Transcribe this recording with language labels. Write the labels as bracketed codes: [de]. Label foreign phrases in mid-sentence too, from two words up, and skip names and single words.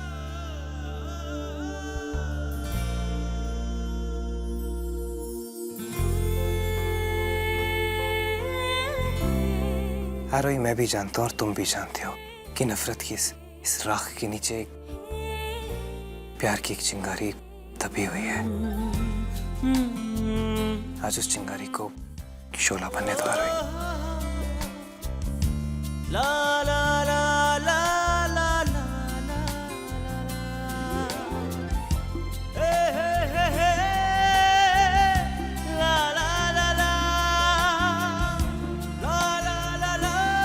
[hi] आरोही, मैं भी जानता हूं और तुम भी जानते हो कि नफरत की इस राख के नीचे प्यार की एक चिंगारी दबी हुई है। आज उस चिंगारी को शोला बनने दो आरोही। ला ला ला ला ला ला ला हे हे हे हे ला ला ला ला ला ला ला ला